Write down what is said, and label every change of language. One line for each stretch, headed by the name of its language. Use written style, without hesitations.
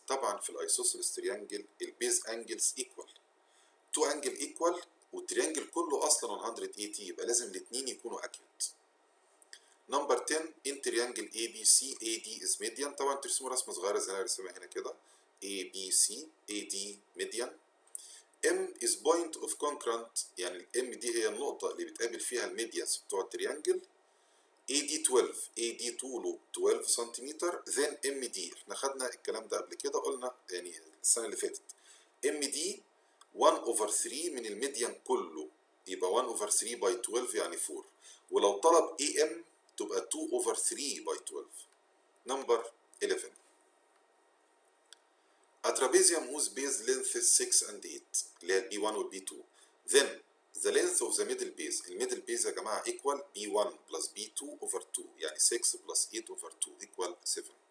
Arabic: طبعا في الايسوسيلس triangle البيز angles equal. تو انجل equal والتريانجل كله اصلا 180 يبقى لازم الاثنين يكونوا accurate.
English: Number 10. in triangle ABC AD is median.
Arabic: طبعا ترسموا رسمه صغيره زي اللي انا رسمها هنا كده.
English: ABC AD median. M is point of concurrent
Arabic: يعني الام دي هي النقطه اللي بتقابل فيها الميديانز بتوع التريانجل. AD 12 AD طوله 12 سنتيمتر.
English: then MD
Arabic: احنا خدنا الكلام ده قبل كده قلنا يعني السنه اللي فاتت. MD 1 over 3 من الميديان كله يبقى 1 over 3 by 12 يعني 4. ولو طلب AM تبقى 2 over 3 by 12.
English: نمبر 11. A trapezium whose base length is 6 and 8
Arabic: اللي هي B1 وال B2.
English: then the length of the middle base.
Arabic: الميدل بيز يا جماعة
English: equal B1 plus B2 over 2 يعني 6 plus 8 over 2 equal 7.